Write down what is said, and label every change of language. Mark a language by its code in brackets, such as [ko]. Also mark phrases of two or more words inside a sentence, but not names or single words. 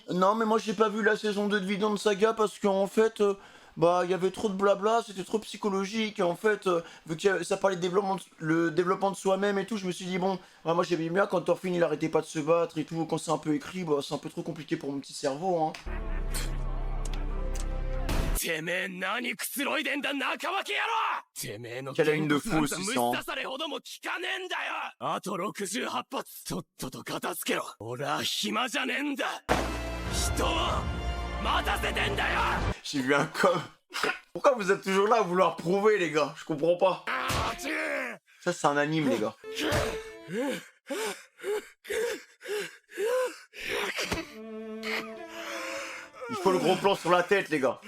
[fr] Non, mais moi j'ai pas vu la saison 2 de Vinland Saga parce qu'en fait, bah, il y avait trop de blabla, c'était trop psychologique. Et en fait, vu que ça parlait de le développement de soi-même et tout, je me suis dit, bon, moi j'aimais bien quand Thorfinn il arrêtait pas de se battre et tout, quand c'est un peu écrit, bah, c'est un peu trop compliqué pour mon petit cerveau, hein. [ja] てめえ何くつろいでんだ中脇野郎てめえの [fr] Quelle ligne de fou [ja] 無 [fr] aussi [ja] 視 [fr] ça. [ja] 刺されほども効かねえんだよあと68発とっとと片付けろ俺は暇じゃねえんだ人を待たせてんだよ [fr] J'ai vu un com. Pourquoi vous êtes toujours là à vouloir prouver les gars? Je comprends pas. Ça c'est un anime les gars. Il faut le gros plan sur la tête, les gars.